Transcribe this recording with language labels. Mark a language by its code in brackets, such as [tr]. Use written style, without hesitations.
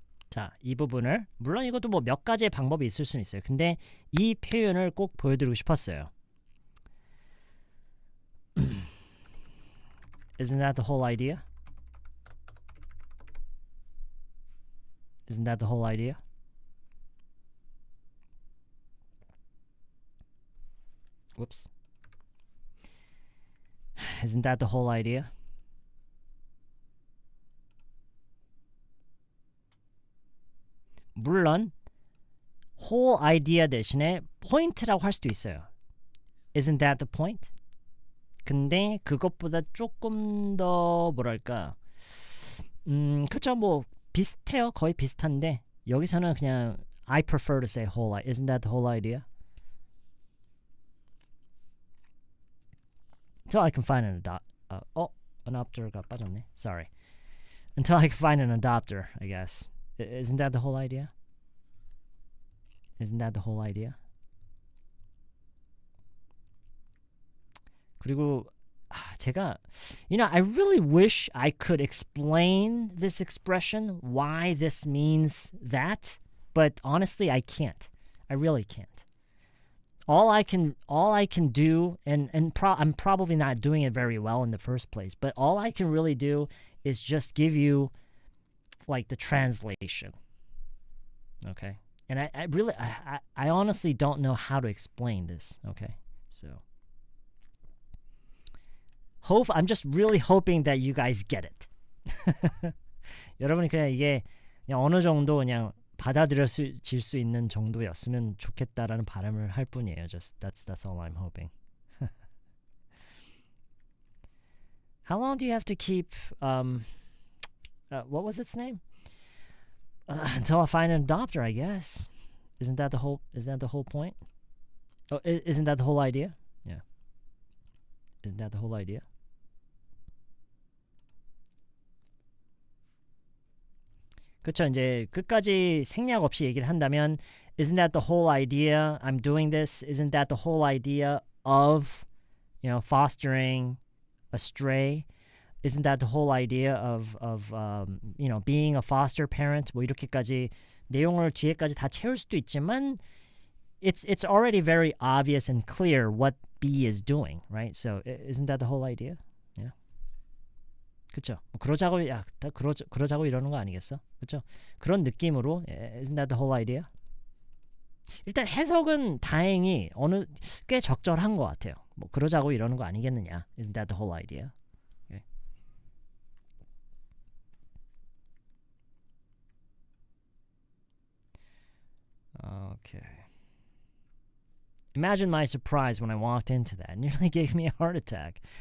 [ko] 자, 이 부분을 물론 이것도 뭐 몇 가지의 방법이 있을 수는 있어요. 근데 이 표현을 꼭 보여드리고 싶었어요. [en] Isn't that the whole idea? Isn't that the whole idea? Whoops. Isn't that the whole idea? [ko] 물론 whole idea 대신에 point라고 할 수도 있어요. [en] Isn't that the point? [ko] 근데 그것보다 조금 더 뭐랄까 그쵸 뭐 비슷해요. 거의 비슷한데 여기서는 그냥 [en] I prefer to say whole. Isn't that the whole idea? Until I can find an adopter가 [ko] 빠졌네. [en] Sorry. Until I can find an adopter, I guess. Isn't that the whole idea? Isn't that the whole idea? [ko] 그리고 제가 [en] I really wish I could explain this expression, why this means that, but honestly I can't. I really can't. All I can do, and I'm probably not doing it very well in the first place, but all I can really do is just give you like the translation. Okay? And I honestly don't know how to explain this. Okay? So I'm just really hoping that you guys get it. [ko] 여러분이 그냥 이게 그냥 어느 정도 그냥 받아들여질 수 있는 정도였으면 좋겠다라는 바람을 할 뿐이에요. [en] Just that's all I'm hoping. How long do you have to keep what was its name? Until I find an adopter, I guess. Isn't that the whole point? Oh, isn't that the whole idea? Yeah. Isn't that the whole idea? [ko] 그쵸, 이제 끝까지 생략 없이 얘기를 한다면 [en] Isn't that the whole idea? I'm doing this. Isn't that the whole idea of, fostering a stray? Isn't that the whole idea of being a foster parent? [ko] 뭐 이렇게까지 내용을 뒤에까지 다 채울 수도 있지만 [en] it's already very obvious and clear what B is doing, right? So isn't that the whole idea? Yeah. [ko] 그렇죠. 그러자고 이러는 거 아니겠어? 그렇죠? 그런 느낌으로 [en] isn't that the whole idea? [ko] 일단 해석은 다행히 꽤 적절한 것 같아요. 뭐 그러자고 이러는 거 아니겠느냐? [en] Isn't that the whole idea? Okay. Okay. Imagine my surprise when I walked into that. It nearly gave me a heart attack.